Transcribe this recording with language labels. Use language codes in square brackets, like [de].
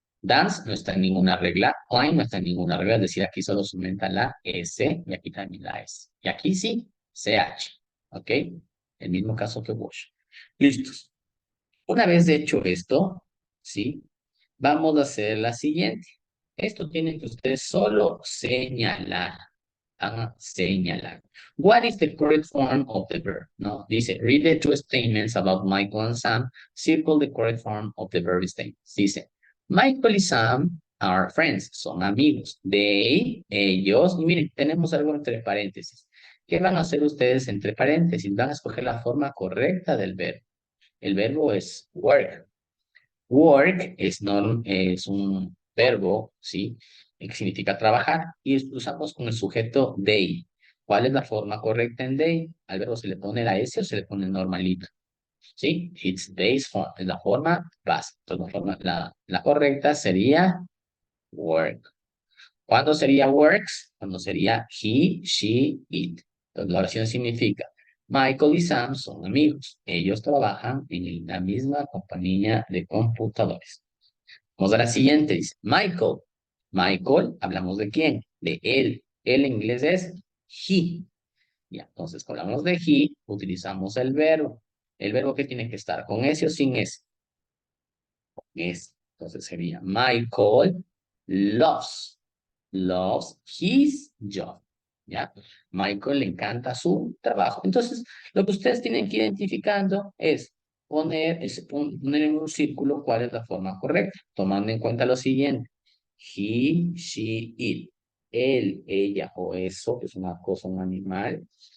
[es] Dance no está en ninguna regla. Climb no está en ninguna regla. Es decir, aquí solo se aumenta la S y aquí también la S. Y aquí sí, CH. ¿Ok? El mismo caso que watch. Listos. Una vez hecho esto, ¿sí? Vamos a hacer la siguiente. Esto tienen que ustedes solo señalar. Señalar. [en] What is the correct form of the verb? [es] No, dice, [en] read the two statements about Michael and Sam. Circle the correct form of the verb statements. [es] Dice, [en] Michael y Sam are friends. [es] Son amigos. [en] They, [es] ellos. Y miren, tenemos algo entre paréntesis. ¿Qué van a hacer ustedes entre paréntesis? Van a escoger la forma correcta del verbo. El verbo es work. Work es un verbo, ¿sí? Que significa trabajar y usamos con el sujeto they. ¿Cuál es la forma correcta en they? Al verbo se le pone la S o se le pone normalito, ¿sí? [en] It's day's form, [es] es la forma base. Entonces, la correcta sería work. ¿Cuándo sería works? Cuando sería [en] he, she, it. [es] Entonces, la oración significa, Michael y Sam son amigos. Ellos trabajan en la misma compañía de computadores. Vamos a la siguiente, dice, Michael. Michael, ¿hablamos de quién? De él. Él en inglés es he. Ya, entonces, cuando hablamos de he, utilizamos el verbo. El verbo que tiene que estar con S o sin S. Con S. [en] Entonces sería Michael loves his job. [es] ¿Ya? Michael le encanta su trabajo. Entonces, lo que ustedes tienen que ir identificando es poner en un círculo cuál es la forma correcta, tomando en cuenta lo siguiente. [en] He, she, it. [es] Él, ella o eso, que es una cosa, un animal.